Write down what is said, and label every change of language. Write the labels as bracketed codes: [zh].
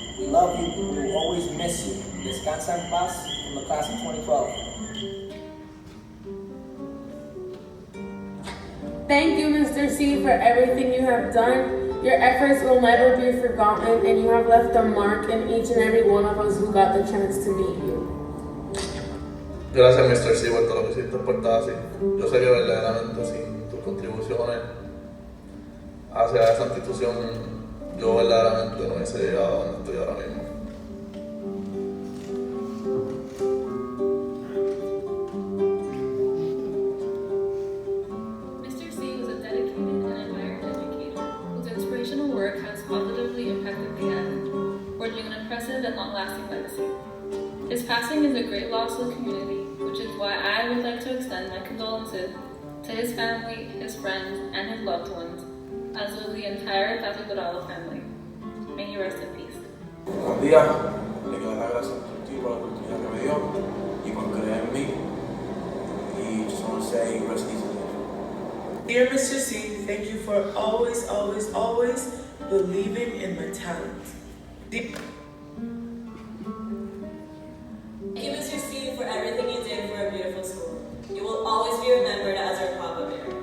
[en] We love you. We will always miss you. [es] Descansa en paz [en] from the class of 2012. Thank you, Mr. C, for everything you have done. Your efforts will never be forgotten, and you have left a mark in each and every one of us who got the chance to meet you. [es] Gracias, Mr. C, por todo lo que hiciste por TASIS. Yo sé que verdaderamente sin tus contribuciones hacia esa institución, yo verdaderamente no hubiese llegado a donde estoy ahora mismo. [en] Mr. C was a dedicated and admired educator whose inspirational work has positively impacted the end, forging an impressive and long-lasting legacy. His passing is a great loss to the community, which is why I would like to extend my condolences to his family, his friends, and his loved ones, as well as the entire TASIS Dorado family. May he rest in peace. [es] Buenos días, le quiero dar las gracias a ti por la oportunidad que me dio y por creer en mí. [en] Y just want to say, rest easy. Dear Mr. C, thank you for always, always, always believing in my talent. Thank you, Mr. C, for everything you did for a beautiful school. You will always be remembered as our Papa Bear.